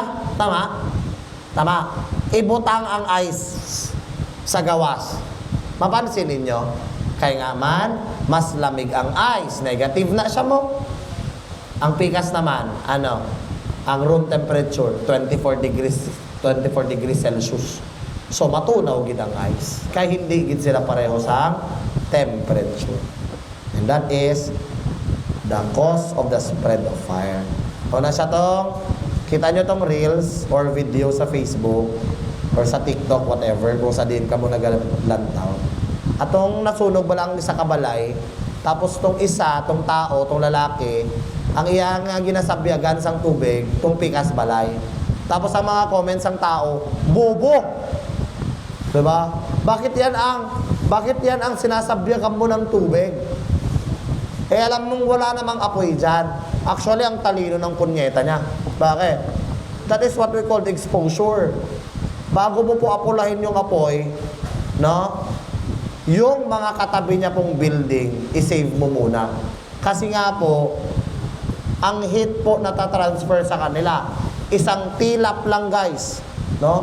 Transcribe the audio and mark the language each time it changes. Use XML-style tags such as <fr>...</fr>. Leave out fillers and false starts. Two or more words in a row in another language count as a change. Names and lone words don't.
<hil>Tama? Tama. Ibutang ang ice sa gawas. Mapansin ninyo? Kaya nga man, mas lamig ang ice. Negative na siya mo. Ang pikas naman, ano? Ang</hil> <en>room temperature, 24 degrees Celsius.</en> <hil>So, matunaw gid ang ice. Kaya hindi gid sila pareho sa temperature.</hil> <en>And that is the cause of the spread of fire.</en> <hil>O na siya tong, kita nyo tong</hil> <en>reels or video</en> <hil>sa Facebook or sa TikTok, whatever, kung sa din ka mo naglantaw. Atong nasunog ba lang sa kabalay, tapos tong isa, tong tao, tong lalaki, ang iya nga ginasabyagan sang tubig, tong pikas balay.</hil> <tl>Tapos ang mga comments ng tao, bobo! Diba? Bakit yan ang sinasabyagan mo ng tubig? Eh alam mong wala namang apoy dyan. Actually, ang talino ng kunyeta niya. Bakit?</tl> <en>That is what we call exposure.</en> <tl>Bago mo po apulahin yung apoy, no? Yung mga katabi niya pong building, isave mo muna. Kasi nga po, ang heat po natatransfer sa kanila. Isang tilap lang, guys. No?</tl>